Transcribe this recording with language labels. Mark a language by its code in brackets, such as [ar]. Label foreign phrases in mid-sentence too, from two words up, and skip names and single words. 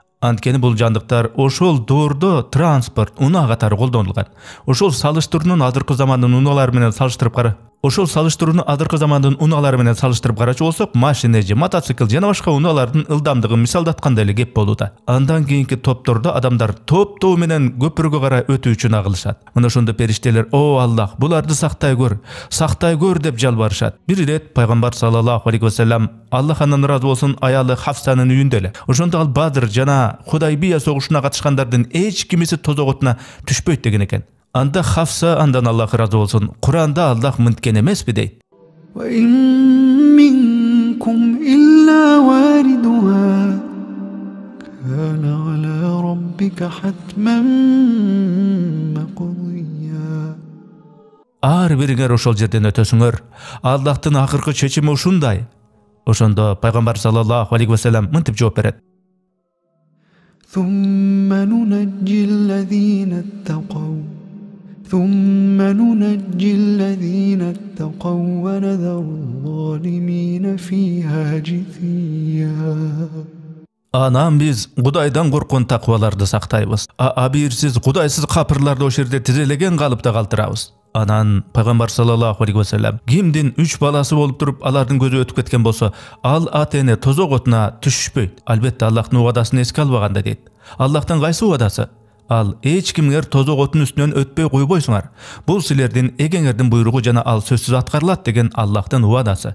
[ky] Ошол салыштырууну адыркы замандын унаалары менен салыштырып карачу болсок, машина же мотоцикл жана башка унаалардын ылдамдыгын мисалдатканда эле кеп болууда. Андан кийинки топтордо адамдар топтоо менен көпүргө карай өтүү үчүн агылышат. Мына ошондо периштелер: "О Аллах, буларды сактай көр" деп жалбарышат. Бир ирет пайгамбар [ar] صلى الله عليه وسلم, [ky] Аллах андан ыраазы болсун, аялы Хафсанын үйүндө эле. Ошондо ал Бадр жана Худайбия согушуна катышкандардын эч кимиси тозок отуна түшпөйт деген экен. Анда Хафса, андан Аллах ыраазы болсун, Кур'анда Аллах мынткен эмеспи дейт. [ar] وَإِن مِّنكُمْ إِلَّا وَارِدُهَا كَانَ عَلَى رَبِّكَ حَتْمًا مَّقْضِيًّا. [ky] Ар бириңер ошол жерден өтөсүңөр. Аллахтын акыркы чечими ушундай. Ошондо пайгамбар [ar] صلى الله عليه وسلم [ky] мынтип жооп берет: [ar] ثُمَّ نُنَجِّي الَّذِينَ اتَّقَوْا وَنَذَرُ الظَّالِمِينَ فِيهَا جِثِيًّا. [ky] Анан биз Кудайдан корккон такыбаларды сактайбыз. Абийирсиз, кудайсыз капырларды ошол жерде тизелеген калыпта калтырабыз. Анан пайгамбар [ar] صلى الله عليه وسلم [ky] кимдин 3 баласы болуп туруп алардын көзү өтүп кеткен болсо, ал ата-эне тозок отуна түшпөйт. Албетте Аллахтын убадасын эске албаганда дейт. Аллахтын кайсы убадасы? Ал эч кимгер тозок отунун үстүнөн өтпөй койбойсуңар. Бул силердин эгеңердин буйругу жана ал сөзсүз аткарылат деген Аллахтын убадасы.